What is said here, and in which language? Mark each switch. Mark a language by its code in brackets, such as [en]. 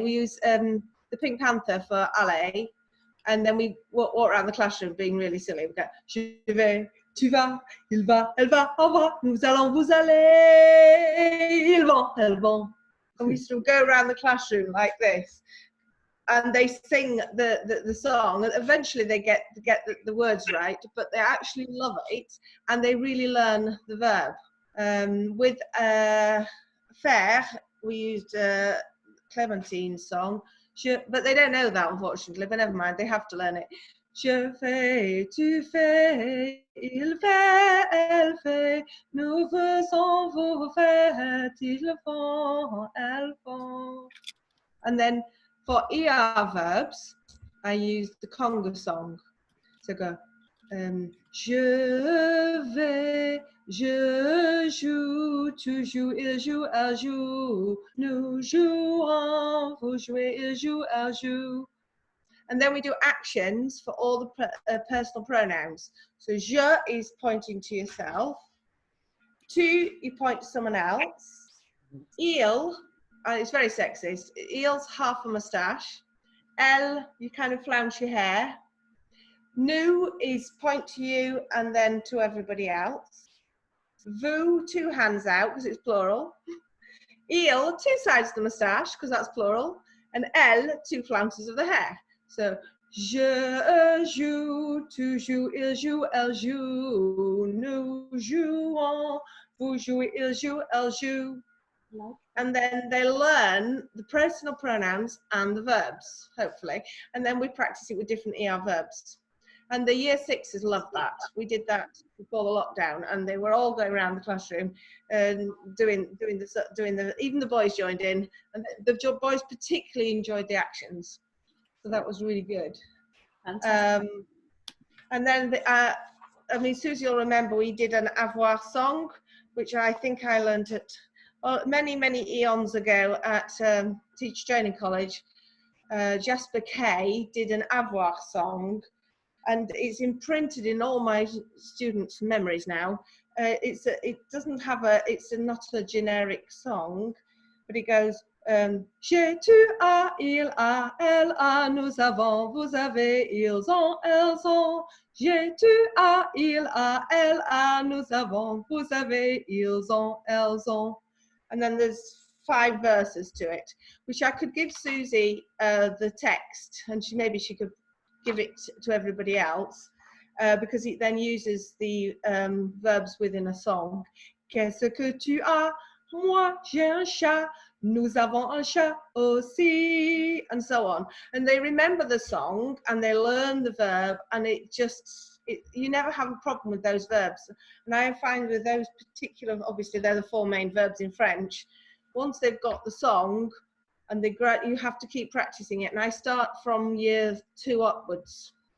[en] We use the Pink Panther for aller, and then we walk around the classroom being really silly. We go, [fr] je vais, tu vas, il va, elle va, on va, nous allons, vous allez, ils vont, elles vont. [en] And we sort of go around the classroom like this. And they sing the song, and eventually they get the words right, but they actually love it, and they really learn the verb. With faire, we used Clementine's song, but they don't know that, unfortunately, but never mind, they have to learn it. [fr] Je fais, tu fais, il fait, elle fait, nous faisons, vous faites, ils font, elles font. [en] And then for ER verbs, I use the conga song. So go, [fr] je vais, je joue, tu joues, il joue, elle joue, nous jouons, vous jouez, il joue, elle joue. [en] And then we do actions for all the personal pronouns. So je is pointing to yourself. Tu, you point to someone else. Il, it's very sexist. Il's half a moustache. L, you kind of flounce your hair. Nous is point to you and then to everybody else. Vous, 2 hands out because it's plural. Il, 2 sides of the moustache because that's plural. And elle, 2 flounces of the hair. [fr] So, je joue, tu joues, il joue, elle joue. Nous jouons, vous jouez, il joue, elle joue. [en] And then they learn the personal pronouns and the verbs, hopefully. And then we practice it with different ER verbs. And the year 6s loved that. We did that before the lockdown, and they were all going around the classroom and doing the. Even the boys joined in, and the boys particularly enjoyed the actions. So that was really good. Fantastic. And then, I mean, Susie will remember we did an avoir song, which I think I learned at many eons ago at Teacher Training College. Jasper Kay did an avoir song. And it's imprinted in all my students' memories now. It's not a generic song, but it goes, [fr] j'ai, tu as, il a, elle a, nous avons, vous avez, ils ont, elles ont. J'ai, tu as, il a, elle a, nous avons, vous avez, ils ont, elles ont. [en] And then there's 5 verses to it, which I could give Susie the text, and maybe she could give it to everybody else, because it then uses the verbs within a song. [fr] Qu'est-ce que tu as? Moi, j'ai un chat. Nous avons un chat aussi, [en] and so on. And they remember the song and they learn the verb, and you never have a problem with those verbs. And I find with those particular, obviously they're the 4 main verbs in French, once they've got the song, and you have to keep practicing it. And I start from year 2 upwards.